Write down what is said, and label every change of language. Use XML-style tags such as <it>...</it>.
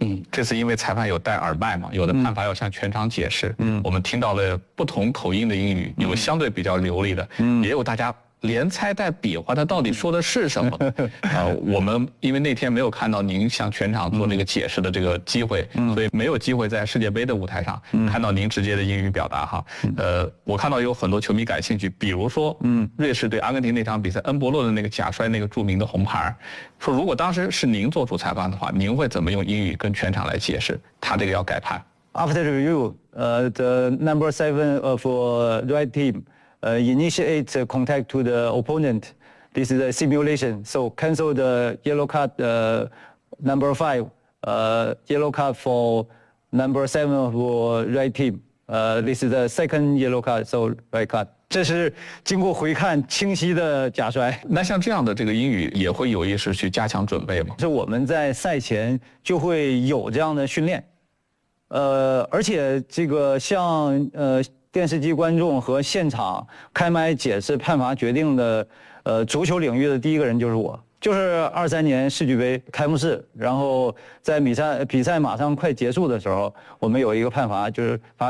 <zh>这次因为裁判有戴耳麦嘛，有的判罚要向全场解释，我们听到了不同口音的英语，有相对比较流利的，也有大家连猜带比划他到底说的是什么我们因为那天没有看到您向全场做那个解释的这个机会所以没有机会在世界杯的舞台上看到您直接的英语表达哈。我看到有很多球迷感兴趣，比如说瑞士对阿根廷那场比赛恩伯洛的那个假摔那个著名的红牌，说如果当时是您做主裁判的话，您会怎么用英语跟全场来解释他这个要改判？</zh> <en>After review, the number seven of red teamInitiate contact to the opponent. This is a simulation. So cancel the yellow card number five. Yellow card for number seven for red team. This is the second yellow card. So red card.</en> <zh>这是经过回看清晰的假摔。那像这样的这个英语也会有意识去加强准备吗？是我们在赛前就会有这样的训练。而且这个像电视机观众和现场开麦解释判罚决定的足球领域的第一个人就是我，就是23年世俱杯开幕式，然后在比赛马上快结束的时候，我们有一个判罚，就是罚球区内外的问题，然后当时我们判到罚球区内，</zh>